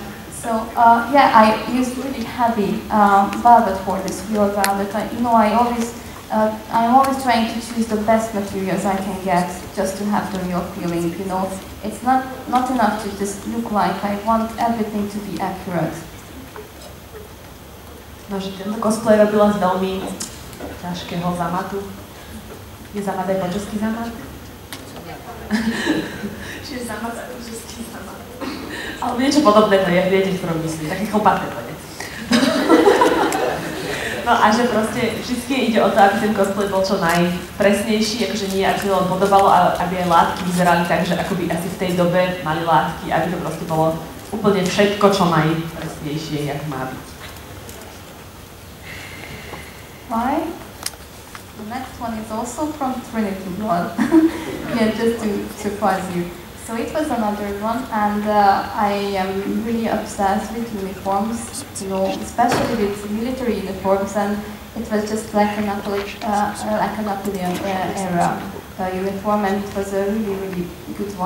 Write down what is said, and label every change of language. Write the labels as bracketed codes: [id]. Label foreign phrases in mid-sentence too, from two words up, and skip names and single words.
[en] So yeah, I used really heavy velvet for this real velvet. I'm always trying to choose the best materials I can get just to have the real feeling. You know, it's not enough to just look like. I want everything to be accurate. [sk] No, že tento cosplay robila z veľmi ťažkého zamatu. Je zamat aj po český zamat? Čiže zamat aj po český zamat. Ale niečo podobné to je, viete, v ktorom myslím, také chlpaté to je. No a že proste vždy ide o to, aby ten cosplay bol čo najpresnejší, akože nie, aby sa to podobalo, ale aby aj látky vyzerali tak, že akoby asi v tej dobe mali látky, aby to proste bolo úplne všetko čo najpresnejšie, jak má byť. [en] Right? The next one is also from Trinity Blood. Yeah, just to surprise you. So it was another one, and I am really obsessed with uniforms, you know, especially with military uniforms, and it was just like a Napoleon era uniform, and it was a really, really good one.